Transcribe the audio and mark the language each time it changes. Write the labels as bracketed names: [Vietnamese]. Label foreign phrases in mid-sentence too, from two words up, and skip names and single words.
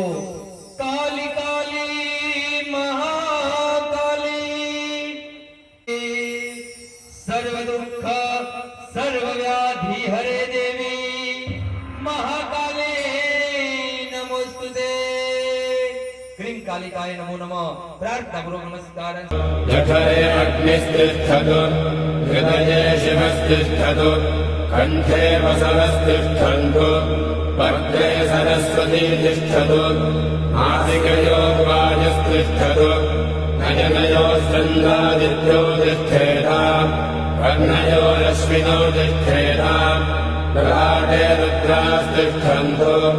[Sanskrit] काली काली महाकाली सर्व दुःख सर्व व्याधि हरे देवी महाकाले नमोस्तुते. क्रीम कालिकाय नमो नमः. [Gujarati] પ્રાર્થના પૂર્વક નમસ્કાર. [Sanskrit] जठरे अग्निस्तिष्ठतु हृदये शिवस्तिष्ठतु कण्ठे वसवस्तिष्ठन्तु पद्मे सरस्वती तिष्ठतु नासिकयो वायुस्तिष्ठतु नयनयो स्कन्धादित्यो तिष्ठेताम् कर्णयो रश्मिनो तिष्ठेताम् ललाटे रुद्रास्तिष्ठन्तु